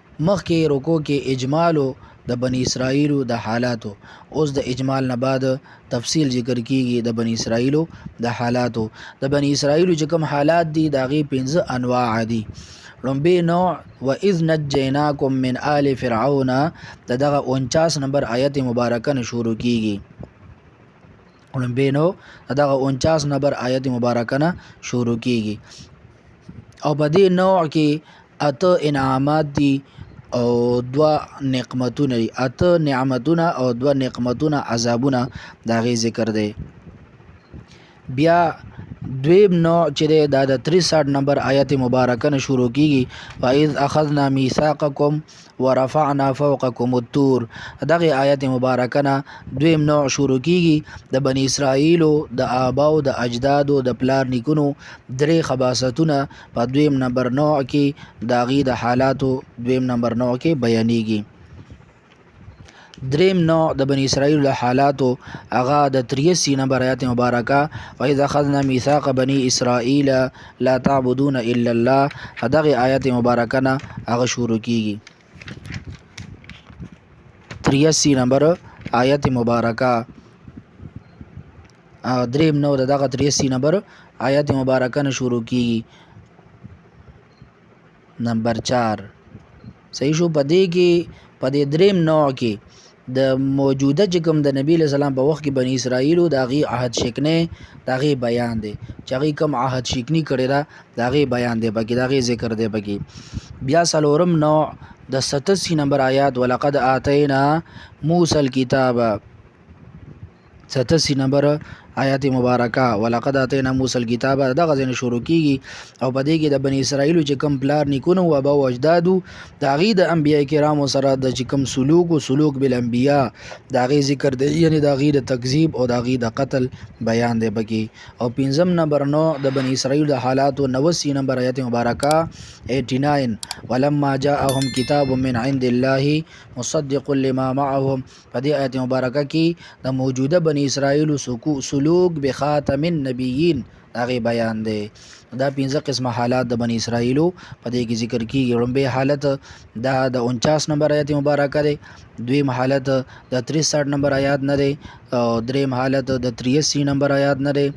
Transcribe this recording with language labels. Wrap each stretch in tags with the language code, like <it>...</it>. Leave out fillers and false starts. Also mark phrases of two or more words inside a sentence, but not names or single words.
<ps>مخکې رکو کې اجمالو د بنی اسرائیلو د حالاتو. اوس د اجمال نه بعد تفصیل ذکر کیږي د بنی اسرائیلو د حالاتو. د بنی اسرائیلو چې کوم حالات دي د هغې 15 انواع دي. لومبی نوع</ps> <ar>وَإِذْ نَجَّيْنَاكُمْ مِنْ آلِ فِرْعَوْنَ</ar> <ps>د دغه 49 نمبر آیت مبارکه نه شروع کیږي. لومبی نوع د دغه 49 نمبر آیت مبارکه نه شروع کیږي او په دې نوع کې اته انعامات دي او دوه نعمتونه دي. اته نعمتونه او دوه نعمتونه عذابونه د هغې ذکر دی. بیا دویم نوع چې دی دا د 63 نمبر آیت مبارکه نه شروع کیږي.</ps> <ar>وَإِذْ أَخَذْنَا مِيثَاقَكُمْ وَرَفَعْنَا فَوْقَكُمُ الطُّورَ</ar> <ps>دغه آیت مبارکه نه دویم نوع شروع کیږي. د بنی اسرائیلو د آباو د اجدادو د پلار نیکونو درې خباستونه په دویم نمبر نوع کې د هغې د حالاتو دویم نمبر نوع کې بیانېږي. دریم نوع د بنی اسرائیل له حالاتو هغه د 83 نمبر آیت مبارکه</ps> <ar>وَإِذْ أَخَذْنَا مِيثَاقَ بَنِي إِسْرَائِيلَ لَا تَعْبُدُونَ إِلَّا اللَّهَ</ar> <ps>دغه آیت مبارکه نه هغه شروع کیږي. 83 نمبر آیت مبارکه دریم نوع د دغه 83 نمبر آیت مبارکه نه شروع کیږي. نمبر 4 صحیح شو. په دې کې په دې دریم نوع کې د موجوده چې کوم د</ps> <ar>نبی علیہ السلام</ar> <ps>په وخت کې بنی اسرائیلو د هغې عهد شکنۍ د هغې بیان دی چې هغې کوم عهد شکني کړې ده د هغې بیان دی پکې، د هغې ذکر دی پکې. بیا څلورم نوع د 87 نمبر آیات</ps> <ar>وَلَقَدْ آتَيْنَا مُوسَى الْكِتَابَ</ar> <ps>87 نمبر آیات مبارکه</ps> <ar>وَلَقَدْ آتَيْنَا مُوسَى الْكِتَابَ</ar> <ps>دغه ځای نه شروع کیږي او په دې کې د بنی اسرائیلو چې کوم پلار نیکونه و ابا او اجدادو د هغې د انبیاء کرامو سره د چې کوم سلوک بالانبیاء د هغې ذکر دی، یعنې د هغې د تکذیب او د هغې د قتل بیان دی پکې. او پنځم نمبر نوع د بنی اسرائیلو د حالاتو 89 نمبر آیت مبارکه 89</ps> <ar>وَلَمَّا جَاءَهُمْ كِتَابٌ مِّنْ عِندِ اللَّهِ مُصَدِّقٌ لِمَا مَعَهُمْ</ar> <ps>په دې آیت مبارکه کې د موجوده بنی اسرائیلو سلوک</ps> <ar>بخاتم النبیین</ar> <ps>هغې بیان دی. دا 15 قسمه حالات د بنی اسرائیلو په دې کې ذکر کیږي. لومبی حالت دا د 49 نمبر آیت مبارکه دی. دویم حالت د 63 نمبر آیات نه دی او دریم حالت د 83 نمبر آیات نه دی.</ps>